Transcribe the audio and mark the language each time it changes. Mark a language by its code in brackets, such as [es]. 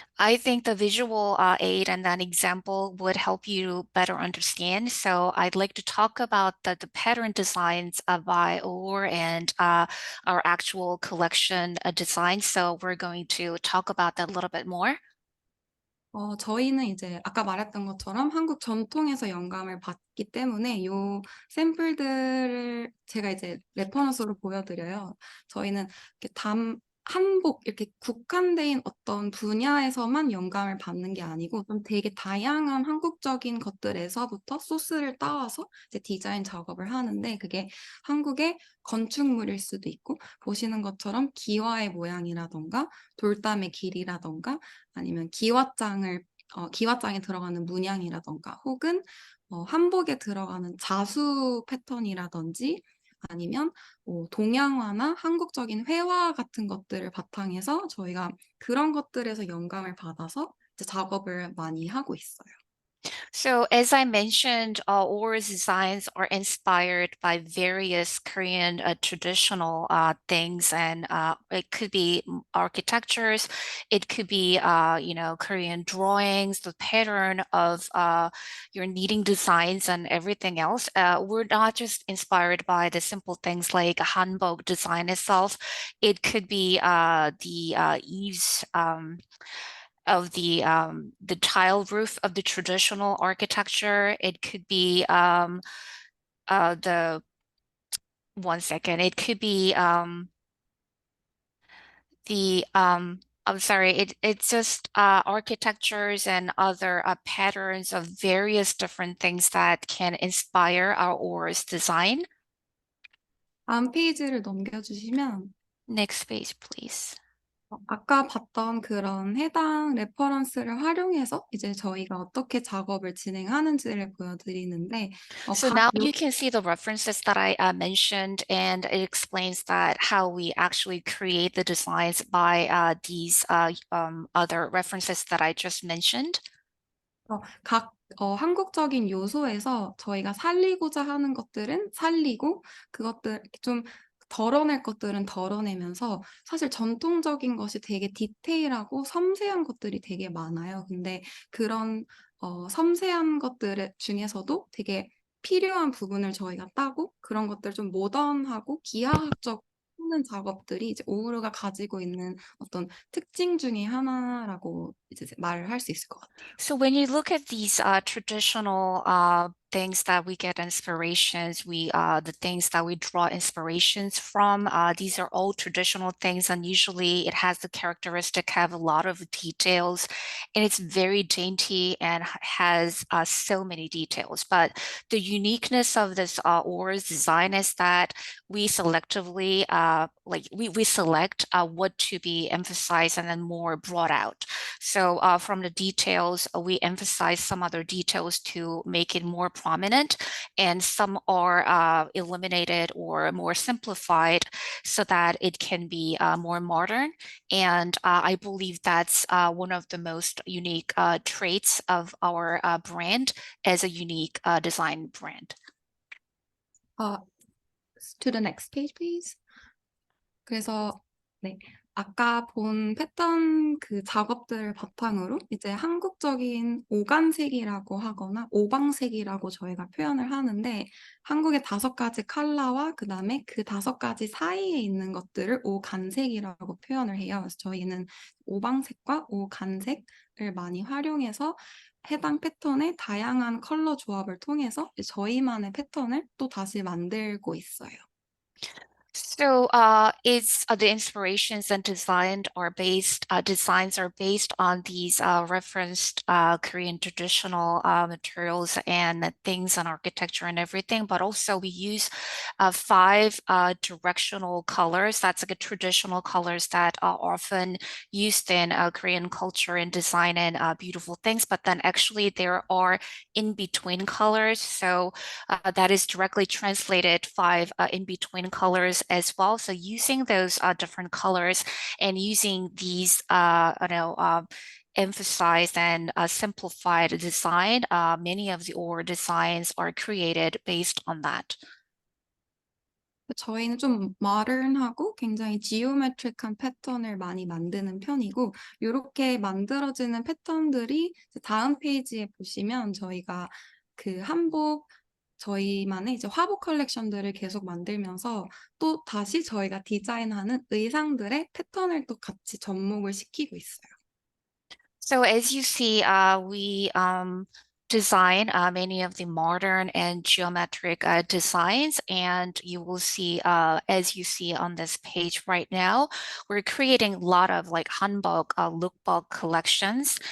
[en] I think the visual aid and an example would help you better understand. So I'd like to talk about the pattern designs by OUWR and our actual collection design. So we're going to talk about that a little bit more. [ko] 저희는 이제 아까 말했던 것처럼 한국 전통에서 영감을 받기 때문에 요 샘플들을 제가 이제 레퍼런스로 보여드려요. 저희는 이렇게 한복 이렇게 국한된 어떤 분야에서만 영감을 받는 게 아니고 좀 되게 다양한 한국적인 것들에서부터 소스를 따와서 이제 디자인 작업을 하는데, 그게 한국의 건축물일 수도 있고 보시는 것처럼 기와의 모양이라던가 돌담의 길이라던가 아니면 기와장에 들어가는 문양이라던가 혹은 한복에 들어가는 자수 패턴이라든지 아니면 동양화나 한국적인 회화 같은 것들을 바탕해서 저희가 그런 것들에서 영감을 받아서 이제 작업을 많이 하고 있어요. [en] So as I mentioned, OUWR's designs are inspired by various Korean traditional things, and it could be architectures, it could be Korean drawings, the pattern of your knitting designs and everything else. We're not just inspired by the simple things like Hanbok design itself. It could be the eaves. Of the tile roof of the traditional architecture. It could be the one second. It could be I'm sorry, it's just architectures and other patterns of various different things that can inspire our OR's design. [ko] 다음 페이지를 넘겨주시면 [en] Next page, please. [ko] 아까 봤던 그런 해당 레퍼런스를 활용해서 이제 저희가 어떻게 작업을 진행하는지를 보여드리는데 [en] So [ko] 각 [en] now you can see the references that I mentioned, and it explains that how we actually create the designs by these other references that I just mentioned. [ko] 각 한국적인 요소에서 저희가 살리고자 하는 것들은 살리고 그것들 좀 덜어낼 것들은 덜어내면서 사실 전통적인 것이 되게 디테일하고 섬세한 것들이 되게 많아요. 근데 그런 섬세한 것들 중에서도 되게 필요한 부분을 저희가 따고 그런 것들 좀 모던하고 기하학적 하는 작업들이 이제 오우르가 가지고 있는 어떤 특징 중에 하나라고 이제 말을 할 수 있을 것 같아요. [en] So when you look at these traditional things that we get inspirations, the things that we draw inspirations from, these are all traditional things, and usually it has the characteristic have a lot of details, and it's very dainty and has so many details. But the uniqueness of this OR's design is that we selectively we select what to be emphasized and then more brought out. So from the details, we emphasize some other details to make it more prominent, and some are eliminated or more simplified so that it can be more modern. And I believe that's one of the most unique traits of our brand as a unique design brand. To the next page, please. [ko] 그래서 네, 아까 본 패턴 그 작업들을 바탕으로 이제 한국적인 오간색이라고 하거나 오방색이라고 저희가 표현을 하는데 한국의 5가지 컬러와 그다음에 그 5가지 사이에 있는 것들을 오간색이라고 표현을 해요. 그래서 저희는 오방색과 오간색을 많이 활용해서 해당 패턴의 다양한 컬러 조합을 통해서 저희만의 패턴을 또 다시 만들고 있어요. [en] So it's the inspirations and designs are based on these referenced Korean traditional materials and things and architecture and everything, but also we use 5 directional colors. That's like a traditional colors that are often used in Korean culture and design and beautiful things, but then actually there are in-between colors. So that is directly translated 5 in-between colors as well. So using those different colors and using these, emphasized and simplified design, many of the OUWR designs are created based on that. [ko] 저희는 좀 모던하고 굉장히 지오메트릭한 패턴을 많이 만드는 편이고 이렇게 만들어지는 패턴들이 다음 페이지에 보시면 저희가 그 한복 저희만의 이제 화보 컬렉션들을 계속 만들면서 또 다시 저희가 디자인하는 의상들의 패턴을 또 같이 접목을 시키고 있어요. [en] So as you see, we design many of the modern and geometric designs, and you will see, as you see on this page right now, we're creating a lot of like Hanbok lookbook collections.